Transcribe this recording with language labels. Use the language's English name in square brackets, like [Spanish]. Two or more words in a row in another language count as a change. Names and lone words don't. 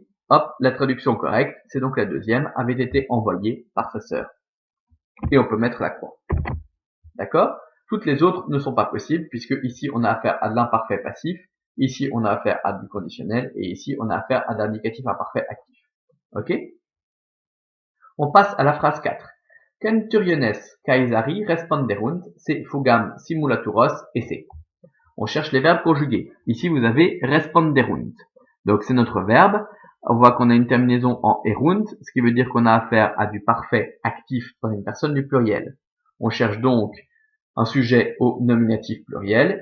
[French] Hop, la traduction correcte, c'est donc la deuxième, avait été envoyé par sa sœur. Et on peut mettre la croix. D'accord? Toutes les autres ne sont pas possibles, puisque ici, on a affaire à de l'imparfait passif, ici, on a affaire à du conditionnel, et ici, on a affaire à de l'indicatif imparfait actif. Ok? On passe à la phrase 4. [Latin] Centuriones Caesari responderunt se fugam simulaturos esse. [French] On cherche les verbes conjugués. Ici, vous avez responderunt. Donc, c'est notre verbe. On voit qu'on a une terminaison en erunt, ce qui veut dire qu'on a affaire à du parfait actif dans une personne du pluriel. On cherche donc un sujet au nominatif pluriel.